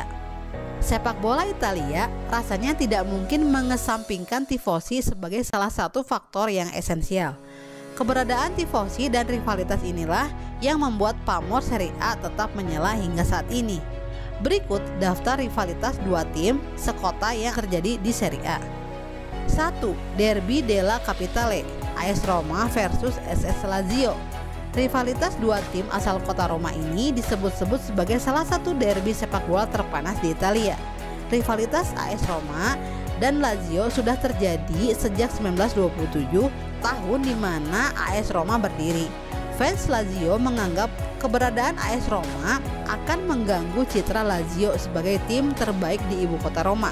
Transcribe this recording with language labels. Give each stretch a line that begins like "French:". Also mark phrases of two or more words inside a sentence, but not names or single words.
Indonesian: Sepak bola Italia rasanya tidak mungkin mengesampingkan tifosi sebagai salah satu faktor yang esensial. Keberadaan tifosi dan rivalitas inilah yang membuat pamor Serie A tetap menyala hingga saat ini. Berikut daftar rivalitas dua tim sekota yang terjadi di Serie A. 1. Derby della Capitale, AS Roma versus SS Lazio. Rivalitas dua tim asal kota Roma ini disebut-sebut sebagai salah satu derby sepak bola terpanas di Italia. Rivalitas AS Roma dan Lazio sudah terjadi sejak 1927, tahun di mana AS Roma berdiri. Fans Lazio menganggap keberadaan AS Roma akan mengganggu citra Lazio sebagai tim terbaik di ibu kota Roma.